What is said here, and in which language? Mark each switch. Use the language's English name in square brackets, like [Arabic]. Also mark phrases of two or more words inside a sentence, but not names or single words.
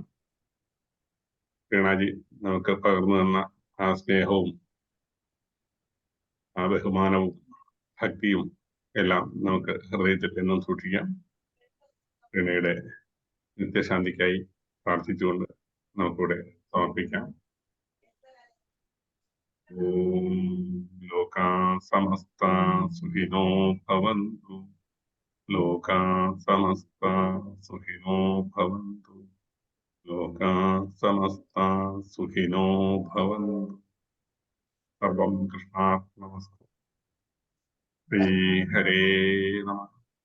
[Malayalam] വീണാജി നമുക്ക് പകർന്നു തന്ന ആ സ്നേഹവും ആ ബഹുമാനവും ഭക്തിയും എല്ലാം നമുക്ക് ഹൃദയത്തിൽ എന്നും സൂക്ഷിക്കാം. വീണയുടെ നിത്യശാന്തിക്കായി പ്രാർത്ഥിച്ചുകൊണ്ട് നമുക്കിവിടെ സമർപ്പിക്കാം. [Sanskrit] ഓം ലോകാ സമസ്താ സുഖിനോ ഭവന്തു. ലോകാ സമസ്താ സുഖിനോ ഭവന്തു. ലോകാ സമസ്താ സുഖിനോ ഭവന്തു. സർവം കൃഷ്ണാർപ്പണമസ്തു. ശ്രീ ഹരേ നമഃ.